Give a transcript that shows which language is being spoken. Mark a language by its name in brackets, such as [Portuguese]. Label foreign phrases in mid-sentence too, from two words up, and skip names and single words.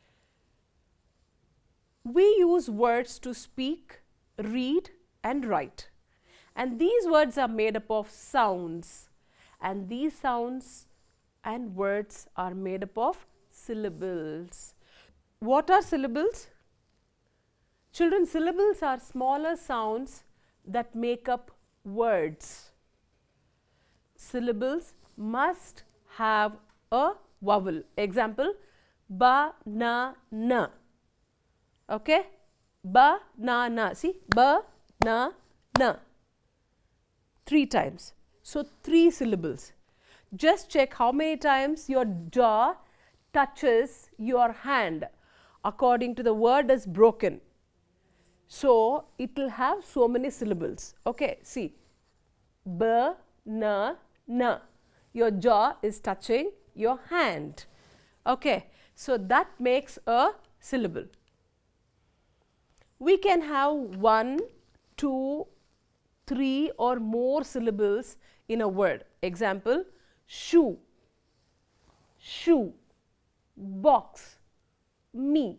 [English] We use words to speak, read and write, and these words are made up of sounds, and these sounds and words are made up of syllables. What are syllables? Children, syllables are smaller sounds that make up words. Syllables must have a vowel. Example, ba-na-na. Okay? Ba-na-na. See? Ba-na-na. 3 times. So, 3 syllables. Just check how many times your jaw touches your hand according to the word is broken. So, it will have so many syllables. Okay, see, ba-na-na. Your jaw is touching your hand. Okay, so that makes a syllable. We can have 1, 2, 3 or more syllables in a word. Example, shoe, shoe, box, me.